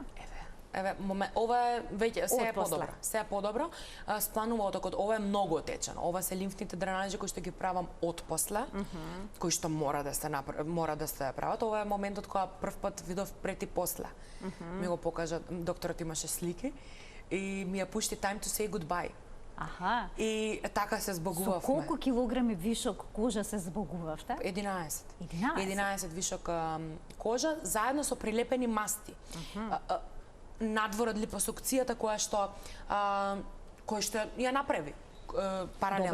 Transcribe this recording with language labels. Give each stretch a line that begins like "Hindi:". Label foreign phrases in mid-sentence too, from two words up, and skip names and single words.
Macedonian: Еве, ова е веќе се е подобро. Спланува отокот, ова е многу отечено. Ова се лимфните дренажи кои што ги правам отпосле, кои што мора да се прават. Ова е моментот кога првпат видов пред и после. Ми го покажа, докторот имаше слики и ми ја пушти time to say goodbye. И така се збогувавме. Со колку килограми вишок кожа се збогувавте? 11. 11 вишок кожа, заедно со прилепени масти. Надвор од липосукцијата која што ја направи паралелно.